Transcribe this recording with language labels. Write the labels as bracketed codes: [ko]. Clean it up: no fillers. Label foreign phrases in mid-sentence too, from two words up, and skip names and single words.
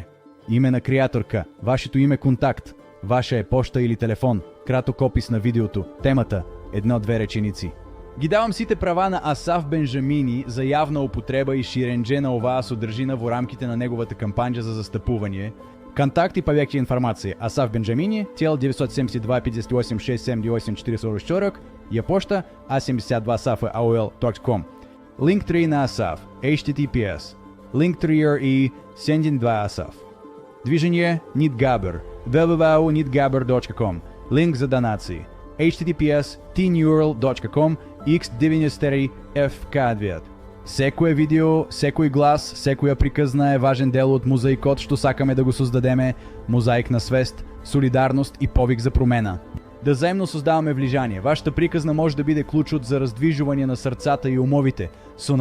[mk] Име на креаторка, вашето име контакт, ваша е пошта или телефон, краток опис на видеото, темата, едно-две реченици. Ги давам сите права на Асав Бенжамини за јавна употреба и ширенџе на оваа содржина во рамките на неговата кампања за застапување. Контакт и повеќе информација. Асав Бенжамини, тел 972 58 678 44, ја пошта a72asaf@aol.com. Linktree на Асав, https, linktree sending 2 Асав. Движење Нид Габер, www.nidgaber.com. Линк за донации, https teenural.com x93fk2. Секое видео, секој глас, секоја приказна е важен дел од мозаикот што сакаме да го создадеме, мозаик на свест, солидарност и повик за промена. Да заемно создаваме влижање. Вашата приказна може да биде клучот за раздвижување на срцата и умовите.